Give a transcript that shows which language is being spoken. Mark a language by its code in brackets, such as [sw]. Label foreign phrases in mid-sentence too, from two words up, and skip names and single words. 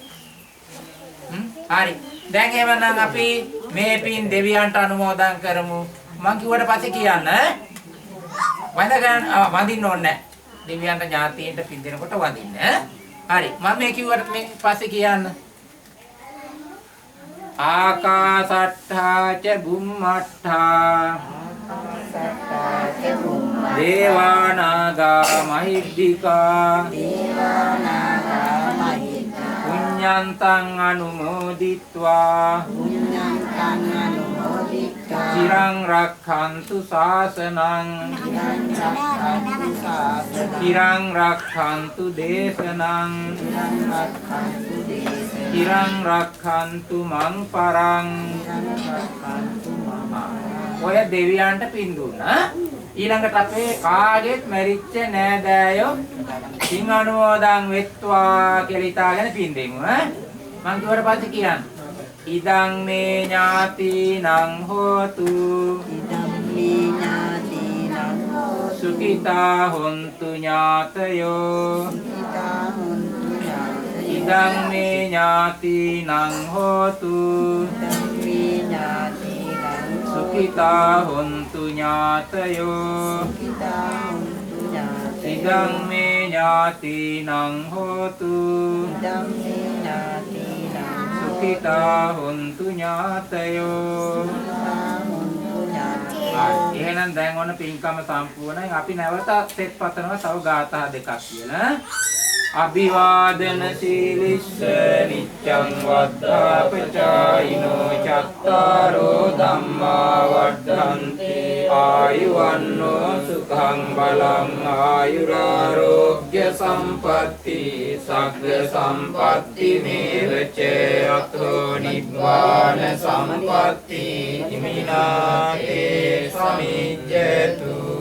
[si] හරි. දැන් එවනම් අපි මේ පින් දෙවියන්ට අනුමෝදන් කරමු. මං කිව්වට පස්සේ කියන්න වඳින්න ඕනේ. දෙවියන්ට ඥාතීන්ට පින් දෙනකොට වඳින්න. හරි. මම මේ කිව්වට මේ පස්සේ කියන්න. [pi] ආකාසට්ඨා ච බුම්මට්ඨා දේවානාගා මහිද්దికා පුඤ්ඤන්තං අනුමෝදිත්වා චිරං රක්ඛන්තු ශාසනං චිරං රක්ඛන්තු දේශනං චිරං රක්ඛන්තු මං පරං. [si] ඔය දෙවියන්ට පින් දුන්නා. ඊළඟට අපේ කාගෙත් මැරිච්ච නෑදෑයෝ පින් අනුමෝදන් වෙත්වා කියලා හිතාගෙන පින් දෙමු ඈ. මං කිව්වට පස්සේ කියන්න. [pi] ඉදං මේ ඥාතිනං හෝතු සුඛිතා හොන්තු ඥාතයෝ ඉදං මේ ඥාතිනං හෝතු සුඛිතා හොන්තු ඥාතයෝ ඉදං මේ ඥාතිනං හෝතු සුඛිතා හොන්තු ඥාතයෝ. [si] එහෙනම් දැන් ඔන්න පින්කම සම්පූර්ණයි. අපි නැවත සෙත් පතනවා තව ගාථා දෙකක් කියලා. [pi] අභිවාදන සීලිස්ස නිච්ඡං වද්ධාපචායිනෝ චත්තාරෝ ධම්මා වඩ්ඩන්ති ආයුවන්නෝ සුඛං බලං ආයුරාෝග්‍ය සම්පatti සග්ග සම්පatti මේවච අතෝ නිබ්බාන සම්පatti ඉමිනාතේ සමිජ්ජතු.